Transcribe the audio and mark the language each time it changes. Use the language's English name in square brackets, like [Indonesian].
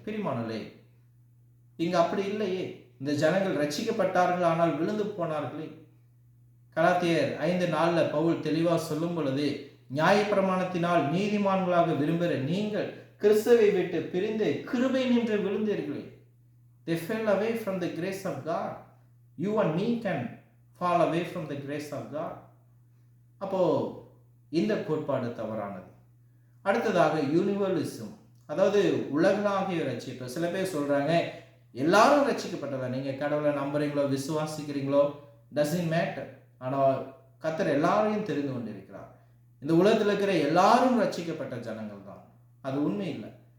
[Tamil] பிரிமானலே, இங்க அப்படி இல்லையே. இந்த ஜனங்கள் ரட்சிக்கப்பட்டார்கள், ஆனால் விழுந்து போனார்களே. கலாத்தியர் 5:4 பவுல் தெளிவாக சொல்லும் பொழுது, நியாயப்பிரமாணத்தினால் நீதிமான்களாக விரும்புகிற நீங்கள் கிறிஸ்துவை விட்டு பிரிந்து கிருபை நின்று விழுந்தீர்களே. [English] They fell away from the grace of God. You and me can fall away from the grace of God. [Tamil] அப்போ இந்த கோட்பாடு தவறானது. அடுத்ததாக யூனிவர்சலிசம், அதாவது உலகளாகிய ரட்சிப்பு. சில பேர் சொல்றாங்க எல்லாரும் ரட்சிக்கப்பட்டதா, நீங்க கடவுளை நம்புறீங்களோ விசுவாசிக்கிறீங்களோ [English] doesn't matter, [Tamil] ஆனால் கர்த்தர் எல்லாரையும் தெரிந்து கொண்டிருக்கிறார். இந்த உலகத்தில் இருக்கிற எல்லாரும் ரட்சிக்கப்பட்ட ஜனங்கள் தான். அது உண்மை இல்லை.